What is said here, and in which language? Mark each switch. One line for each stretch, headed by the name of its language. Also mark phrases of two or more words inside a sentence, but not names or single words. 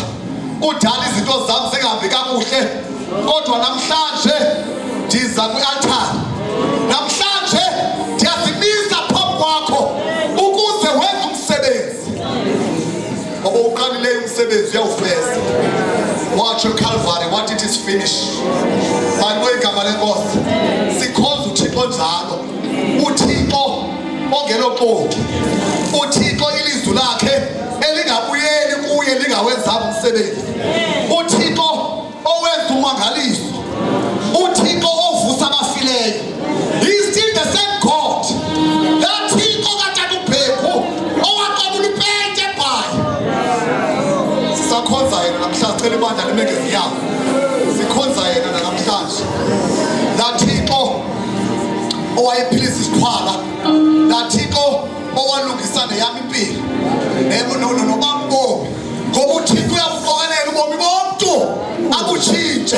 Zulu: Kudala izinto zami zingahambi kakuhle.
Xhosa: Kodwa namhlanje ndiza kwi-altar namhlanje ndiyazimisa phambi kwakho ukuze wenze umsebenzi ngoba uqalileyo umsebenzi uyawufeza watsho eCalvary wathi
English: it is finished.
Xhosa: Bantu igama lenkosi sikhonza uThixo njalo, uThixo ongeloxoki, uThixo ilizwi lakhe elingabuyeli kuye lingawenzanga umsebenzi, uThixo owenza umangaliso, uThixo ovusa abafileyo.
English: He is still the same God.
Xhosa: That Thixo katata uBhekhu owaqabula ipente ebhayi. Sisakhonza yena namhlanje, cela ibandla limeke izinyawo. Sikhonza yena namhlanje. That Thixo owayephilisa isixhwala, that Thixo owalungisa neyami impilo nobambomi, ngoba uThixo uyabuqokelela ubomi bomntu abutshintshe.